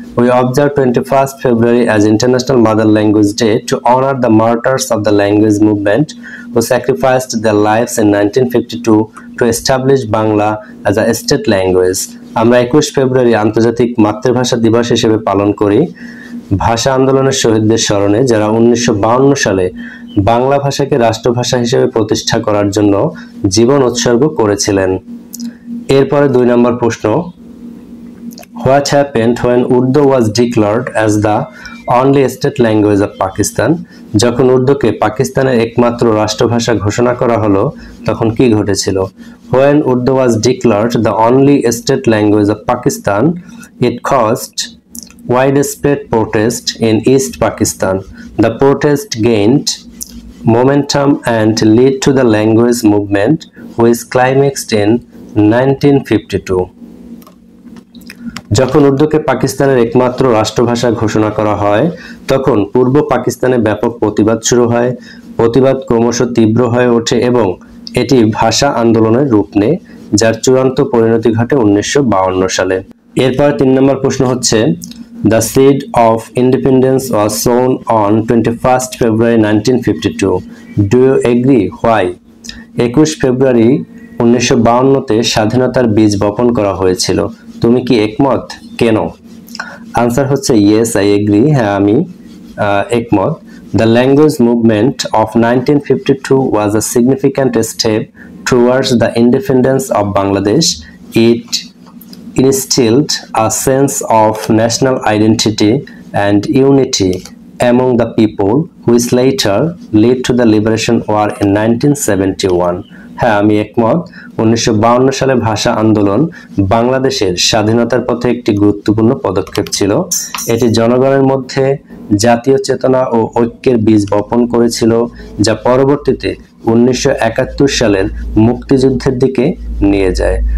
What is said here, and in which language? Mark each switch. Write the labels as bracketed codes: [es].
[en] We observe 21 February as international mother language day to honour the martyrs of the language movement who sacrificed their lives in 1952 to establish Bangla as a state language. [bn] আমরা 21 ফেব্রুয়ারি আন্তর্জাতিক মাতৃভাষা দিবস হিসেবে পালন করি ভাষা আন্দোলনের শহীদদের স্মরণে, যারা 1952 সালে বাংলা ভাষাকে রাষ্ট্রভাষা হিসেবে প্রতিষ্ঠা করার জন্য জীবন উৎসর্গ করেছিলেন। এরপরে 2 নম্বর প্রশ্ন, [en] What happened when Urdu was declared as the only state language of Pakistan? [bn] যখন উর্দুকে পাকিস্তানের একমাত্র রাষ্ট্রভাষা ঘোষণা করা হলো তখন কি ঘটেছিল? [en] When Urdu was declared the only state language of Pakistan, it caused widespread protest in East Pakistan. The protest gained momentum and led to the language movement, which climaxed in 1952. [bn] যখন উর্দুকে পাকিস্তানের একমাত্র রাষ্ট্রভাষা ঘোষণা করা হয় তখন পূর্ব পাকিস্তানে ব্যাপক প্রতিবাদ শুরু হয়। প্রতিবাদ ক্রমশ তীব্র হয়ে ওঠে এবং এটি ভাষা আন্দোলনের রূপ নেয়, যার চূড়ান্ত পরিণতি ঘটে 1952 সালে। এরপর 3 নম্বর প্রশ্ন হচ্ছে, [en] The seed of independence was sown on 21 February 1952. Do you agree? Why? [bn] 21 ফেব্রুয়ারি 1952-তে স্বাধীনতার বীজ বপন করা হয়েছিল। তুমি কি একমত? কেন? আনসার হচ্ছে [en] Yes, I agree. [bn] হ্যাঁ, আমি একমত। [en] The language movement of 1952 was a significant step towards the independence of Bangladesh. It instilled a sense of national identity and unity among the people, which later led to the Liberation War in 1971. [bn] হ্যাঁ, আমি একমত। 1952 সালে ভাষা আন্দোলন বাংলাদেশের স্বাধীনতার পথে একটি গুরুত্বপূর্ণ পদক্ষেপ ছিল। এটি জনগণের মধ্যে জাতীয় চেতনা ও ঐক্যের বীজ বপন করেছিল, যা পরবর্তীতে 1971 সালের মুক্তিযুদ্ধের দিকে নিয়ে যায়।